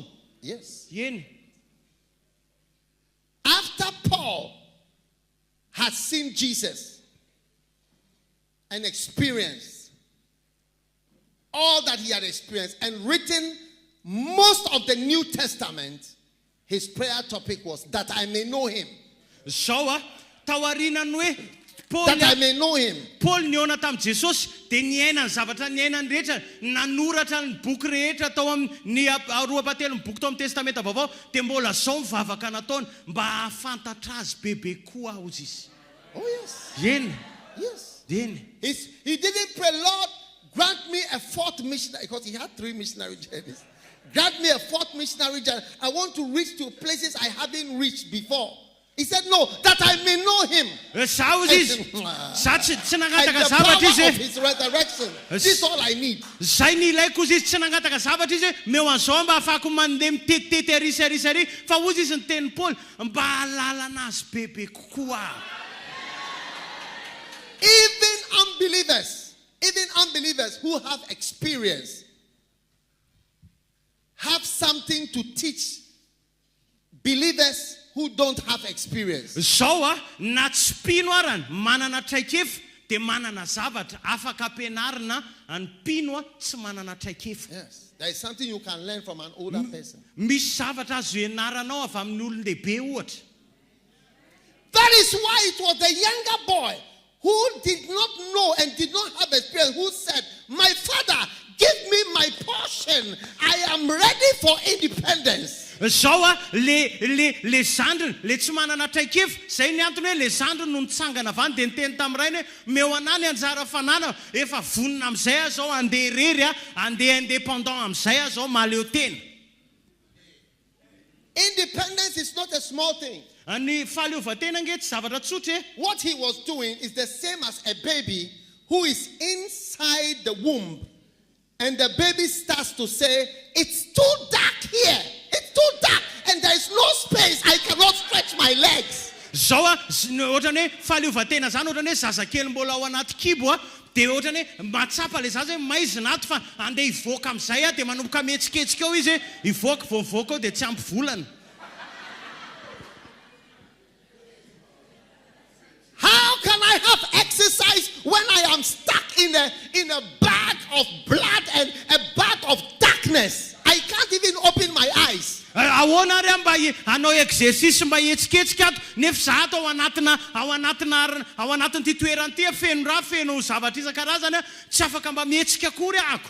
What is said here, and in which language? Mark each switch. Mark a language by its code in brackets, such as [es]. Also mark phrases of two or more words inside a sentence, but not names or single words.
[en] Yes. [mg] Yeny. [en] After Paul had seen Jesus and experienced all that he had experienced and written most of the New Testament, his prayer topic was that I may know him. [mg] Sao tawarinany hoe [en] That I may know him. [mg] Paul niona tamin'i Jesosy dia niaina ny zavatra niainany rehetra nanoratra ny boky rehetra tao amin'ny aroapatelo ny boky tao amin'ny testamenta vaovao dia mbola zao mivavaka nataony mba hahafantatra azy bebe koa hozy izy. [en] Oh yes. [mg] Yeny. [en] Yes. [mg] Yeny. [en] He didn't pray, Lord, grant me a 4th missionary, because he had 3 missionary journeys. Grant me a 4th missionary journey. I want to reach to places I haven't reached before. He said, no, that I may know him. And the power of his resurrection. This is all I need. [mg] Zay ny ilaiko izy tsy nangataka zavatra izy meo an'izao mba afahako mandeha mitetitety arisarisary fa ozy izy ny teny Paul mba halala anazy bebe kokoa. [en] Even unbelievers who have experience have something to teach believers who don't have experience. [mg] Zao na tsy mpino arany manana traikefa dia manana zavatra afaka ampianarina ny mpino tsy manana traikefa. [en] Yes, there is something you can learn from an older person. [mg] Misy zavatra azo ianaranao avy amin'ny olon-dehibe ohatra. [en] That is why it was the younger boy who did not know and did not have experience who said, my father, give me my portion. I am ready for independence. [mg] Zao le zandriny le tsy manana traikefa zay ny antony hoe le zandriny no nitsangana avany dia niteny tamin'ny rainy hoe meo anany anjara fanana efa vonina amin'izay aho zao andeha rery andeha indépendant amin'izay aho zao maleo tena. [en] Independence is not a small thing. [mg] Ny fahaleovan-tena nge tsy zavatra tsotra. [en] What he was doing is the same as a baby who is inside the womb and the baby starts to say, it's too dark here, it's too dark and there is no space, I cannot stretch my legs. [mg] Zao ohatrany hoe fahaleovan-tena zany ohatrany hoe zazakely mbola ao anaty kibo dia ohatrany hoe matsapa le zaza hoe maizina ato fa andeha hivoaka amin'izay dia manomboka mihetsiketsika eo izy hivoaka vao mivoaka eo dia tsy ampy volana. [en] How can I have exercise when I am stuck in a bag of blood and a bag of darkness? I can't even open my eyes. [mg] Ahoana ary mba hanao exercice mba hihetsiketsika ato nefa za ato ao anatin'ity toerana ity feno raha feno zavatra isan-karazany tsy afaka mba mihetsika akory ako.